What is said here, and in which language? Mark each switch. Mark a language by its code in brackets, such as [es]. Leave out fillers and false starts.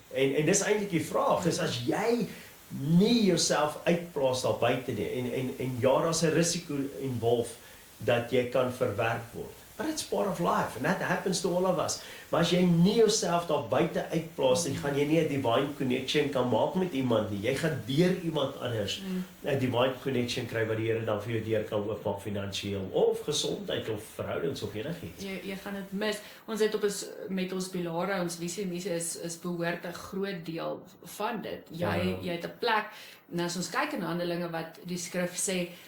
[af] En dis eintlik die vraag, is as jy nie jouself uitplaas daar buite nie, en daar's 'n risiko involved dat jy kan verwerp word. [en] But it's part of life, and that happens to all of us. [af] Maar as jy nie jouself daar buite uitplaas, dan gaan jy nie 'n divine connection kan maak met iemand nie. Jy gaan deur iemand anders 'n divine connection kry wat die Here dan vir jou deur kan oopmaak, finansiëel of gesondheid of verhoudings of enigiets. Jy gaan dit mis. Ons het met ons pilare, ons visie en missie is behoort 'n groot deel van dit. Jy het 'n plek, en as ons kyk in Handelinge wat die skrif sê,